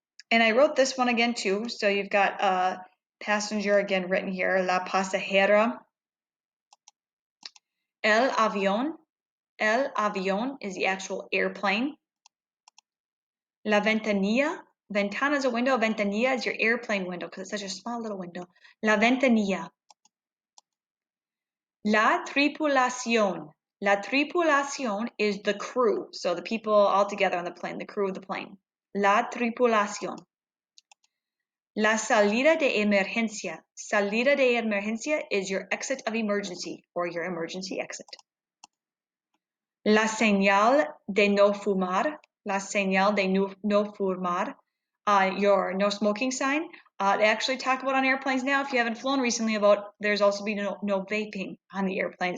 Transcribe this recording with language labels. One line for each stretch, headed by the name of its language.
English: And I wrote this one again too, so you've got passenger again written here,
Spanish: la pasajera. El avión. El avión
English: is the actual airplane.
Spanish: La ventanilla. Ventana
English: is a window. Ventanilla is your airplane window because it's such a small little window.
Spanish: La ventanilla. La tripulación. La tripulación
English: is the crew. So the people all together on the plane, the crew of the plane.
Spanish: La tripulación. La salida de emergencia. Salida de emergencia
English: is your exit of emergency or your emergency exit.
Spanish: La señal de no fumar. La señal de no fumar.
English: Your no smoking sign. They actually talk about on airplanes now, if you haven't flown recently, about there's also be no vaping on the airplane.